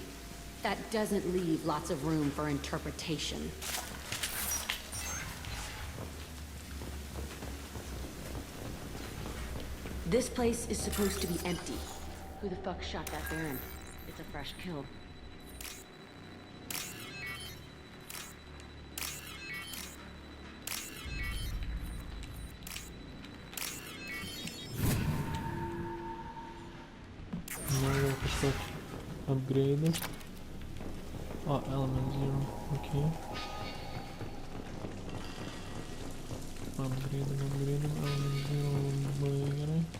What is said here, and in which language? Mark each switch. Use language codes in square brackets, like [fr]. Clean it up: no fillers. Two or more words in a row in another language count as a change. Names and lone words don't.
[en] That doesn't leave lots of room for interpretation. This place is supposed to be empty. Who the fuck shot that Baron? It's a fresh kill. [lt] Gal kažkokį upgrade'ą. O, element 0, okei. Upgrade'am, element 0, labai gerai.